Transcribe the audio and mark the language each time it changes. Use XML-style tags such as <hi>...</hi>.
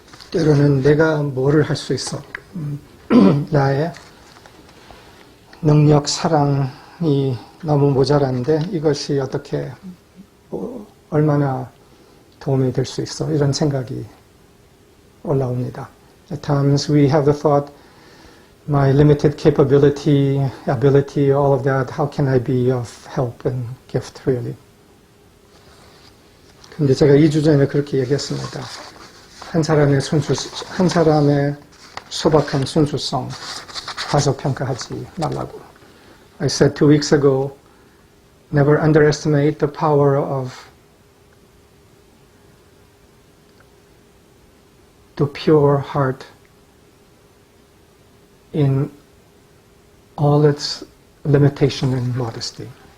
<ko>때로는 내가 뭐를 할 수 있어? 나의 능력, 사랑이 너무 모자란데 이것이 어떻게, 얼마나 도움이 될 수 있어? 이런 생각이 올라옵니다.</ko> <en>At times we have the thought, my limited capability, ability, all of that, how can I be of help and gift really?</en> <ko>근데 제가 2주 전에 그렇게 얘기했습니다. 한 사람의 소박한 순수성 과소평가하지 말라고.</ko> <en>I said 2 weeks ago, never underestimate the power of the pure heart in all its limitation and modesty.</en>